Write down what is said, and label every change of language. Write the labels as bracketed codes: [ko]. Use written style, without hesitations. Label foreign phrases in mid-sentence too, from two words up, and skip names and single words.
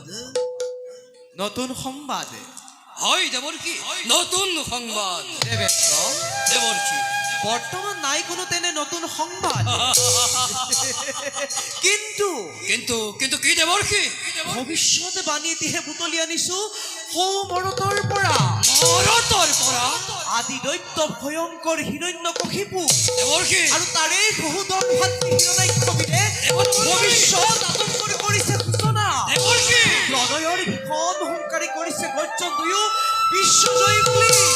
[as] নতুন সংবাদ হয় দেবর্ষি, নতুন সংবাদ। দেবেন্দ্র দেবর্ষি বর্তমান নাই কোনো তেনে নতুন সংবাদ, কিন্তু কিন্তু কিন্তু কি দেবর্ষি? ভবিষ্যৎ বাণী এটিহে বুটলি আনিছো সৌ মৰতৰ পৰা মৰতৰ পৰা আদি দৈত্য ভয়ংকৰ হিৰণ্যকশিপু দেবর্ষি আৰু তাৰে সহোদৰ ভাতৃ হিৰণ্যাক্ষবিৰে ভৱিষ্যৎ আতংকৰ কৰিছে সূচনা। দেবর্ষি হৃদয়ৰ ভীষণ হুংকাৰী কৰিছে গৰ্জন দুয়ো বিশ্বজয়ী বুলি।